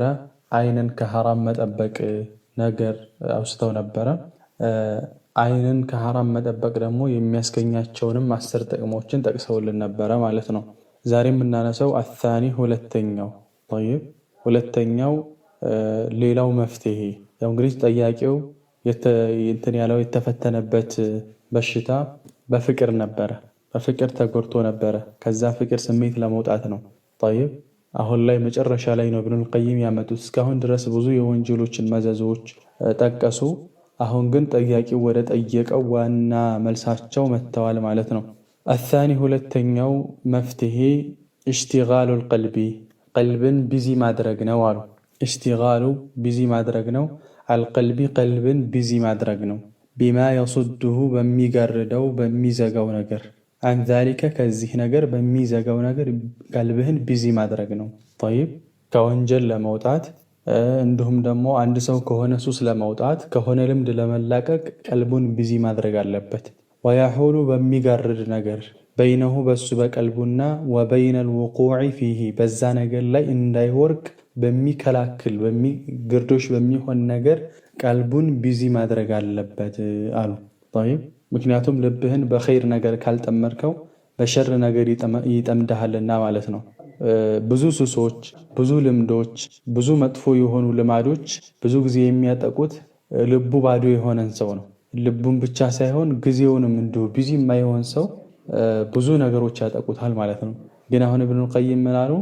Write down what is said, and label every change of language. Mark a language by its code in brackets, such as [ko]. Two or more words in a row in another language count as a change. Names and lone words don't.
[am] አይንን ከሐራም መጠበቅ ነገር አውስተው ነበረ። አይንን ከሐራም መጠበቅ ደግሞ የሚያስገኛቸውንም 10 ጥቅሞችን ጠቅሰውልን ነበረ ማለት ነው። ዛሬ የምናነሳው አሳኒ ሁለተኛው طيب ሁለተኛው ሌላው መፍትሄ ያው እንግዲህ ጠያቂው ያለው የተፈተነበት በሽታ በፍቅር ነበረ። በፍቅር ተጎድቶ ነበረ። ከዛ ፍቅር ስሜት ለመውጣት ነው። طيب አሁን ላይ መጨረሻ ላይ ነው ኢብኑል ቀይም ያመጡት። እስካሁን ድረስ ብዙ የወንጀሎችን መዘዞች ጠቀሱ። አሁን ግን ጠያቂው ወደ ጠየቀው ዋና መልሳቸው መተዋል ማለት ነው። الثاني ሁለተኛው መፍትሄ [ar] اشتغال القلب [am] ቀልብን ቢዚ ማድረግ ነው አሉ። اشتغال ቢዚ ማድረግ ነው። القلب ቀልብን ቢዚ ማድረግ ነው። [ar] بما يصده [am] በሚጋርደው በሚዘጋው ነገር [ar] عن ذلك [am] ከዚህ ነገር በሚዘጋው ነገር ቀልብህን ቢዚ ማድረግ ነው። طيب ከወንጀል ለመውጣት እንዲሁም ደግሞ አንድ ሰው ከሆነ ሱስ ለመውጣት ከሆነ ልምድ ለመላቀቅ ቀልቡን ቢዚ ማድረግ አለበት። ويحول በሚጋርድ ነገር በይነሁ በሱ በቀልቡና [ar] وبين الوقوع [am] فيه በዛ ነገር ላይ እንዳይወርቅ በሚከላክል በሚግርዶሽ በሚሆን ነገር ቀልቡን ቢዚ ማድረግ አለበት አሉ። طيب ምክንያቱም ልብህን በኸይር ነገር ካልጠመርከው በሸር ነገር ይጠምድሃልና ማለት ነው። ብዙ ሱሶች፣ ብዙ ልምዶች፣ ብዙ መጥፎ የሆኑ ልማዶች ብዙ ጊዜ የሚያጠቁት ልቡ ባዶ የሆነን ሰው ነው። ልቡን ብቻ ሳይሆን ጊዜውንም እንዲሁ ቢዚ የማይሆን ሰው ብዙ ነገሮች ያጠቁታል ማለት ነው። ግን አሁን ኢብኑል ቀይም ምን አሉ?